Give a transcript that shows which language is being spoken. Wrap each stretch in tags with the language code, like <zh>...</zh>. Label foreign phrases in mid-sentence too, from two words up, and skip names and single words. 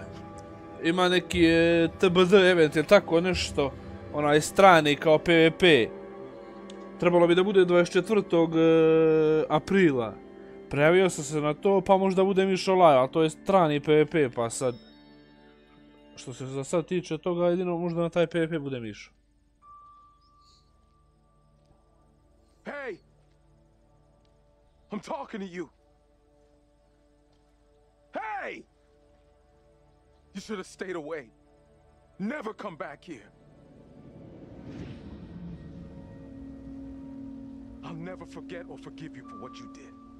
<sr>Ima neki TBD event ili tako nešto, onaj strani kao PvP. Trebalo bi da bude 24. aprila. Prijavio sam se na to, pa možda budem išao live, ali to je strani PvP, pa sad... Što se za sad tiče toga, jedino možda na taj PvP budem išao.</sr> <en>Hey! I'm talking to you! Hey! You should have stayed away. Never come back here. I'll never forget or forgive you for what you did.</en>